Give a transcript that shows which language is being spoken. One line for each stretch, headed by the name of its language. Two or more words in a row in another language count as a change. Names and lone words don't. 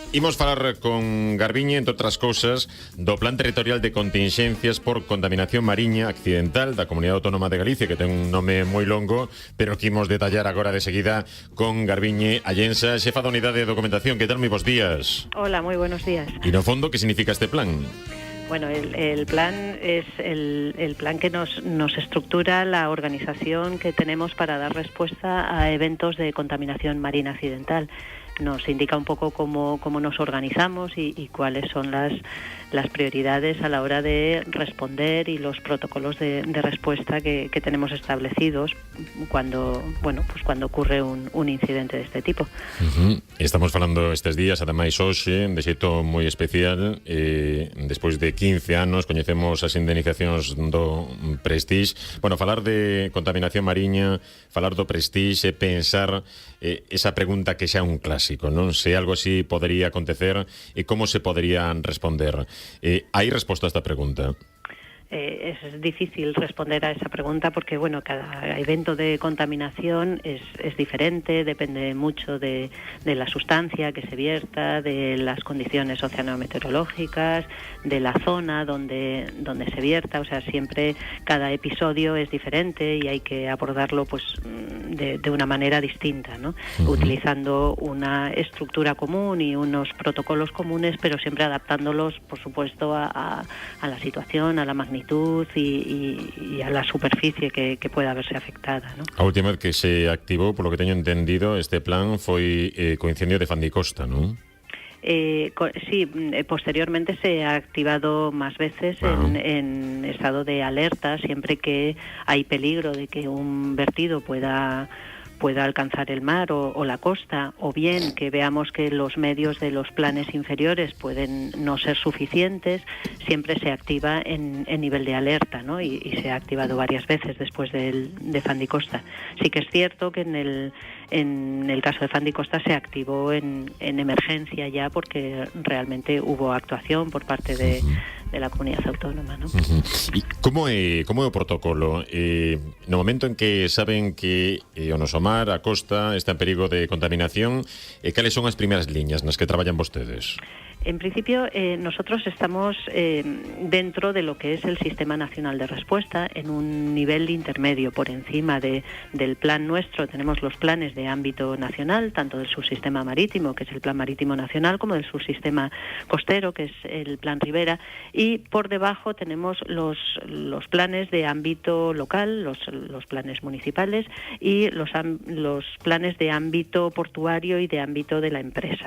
Galician: Imos falar con Garbiñe, entre outras cousas, do Plan Territorial de Contingencias por Contaminación Mariña Accidental da Comunidade Autónoma de Galicia, que ten un nome moi longo, pero que imos detallar agora de seguida con Garbiñe Allensa, xefa da Unidade de Documentación. Que tal? Moi bons días.
Spanish: Hola, moi buenos días.
Galician: E no fondo, que significa este plan?
Spanish: Bueno, el plan es el plan que nos estructura la organización que tenemos para dar respuesta a eventos de contaminación marina accidental. Nos indica un poco cómo nos organizamos y cuáles son las prioridades a la hora de responder y los protocolos de respuesta que tenemos establecidos cuando ocurre un incidente de este tipo.
Galician: Estamos falando estes días, ademais hoxe, de xeito moi especial, despois de 15 anos coñecemos as indemnizacións do Prestige. Bueno, falar de contaminación mariña, falar do Prestige, pensar esa pregunta que xa é un clásico, non? Se algo así podería acontecer e como se poderían responder.
Spanish: ¿Hay respuesta a esta pregunta? Es difícil responder a esa pregunta porque, bueno, cada evento de contaminación es diferente, depende mucho de la sustancia que se vierta, de las condiciones oceanometeorológicas, de la zona donde se vierta. O sea, siempre cada episodio es diferente y hay que abordarlo pues de una manera distinta, ¿no? Utilizando una estructura común y unos protocolos comunes, pero siempre adaptándolos, por supuesto, a la situación, a la magnitud y a la superficie que pueda verse afectada, ¿no?
Galician: A última vez que se activou,
Spanish: por lo que
Galician: teño entendido, este plan foi co incendio de Fandicosta, non?
Spanish: Sí, posteriormente se ha activado más veces en estado de alerta, siempre que hay peligro de que un vertido pueda alcanzar el mar o la costa, o bien que veamos que los medios de los planes inferiores pueden no ser suficientes, siempre se activa en nivel de alerta, ¿no? Y se ha activado varias veces después de Fandicosta. Sí que es cierto que en el caso de Fandicosta se activó en emergencia ya, porque realmente hubo actuación por parte de la comunidade autónoma, ¿no?
Galician: E como é o protocolo? No momento en que saben que o noso mar, a costa, está en perigo de contaminación, cales son as primeiras liñas nas que traballan vostedes?
Spanish: En principio, nosotros estamos dentro de lo que es el Sistema Nacional de Respuesta, en un nivel intermedio por encima del plan nuestro. Tenemos los planes de ámbito nacional, tanto del subsistema marítimo, que es el Plan Marítimo Nacional, como del subsistema costero, que es el Plan Ribera, y por debajo tenemos los planes de ámbito local, los planes municipales, y los planes de ámbito portuario y de ámbito de la empresa.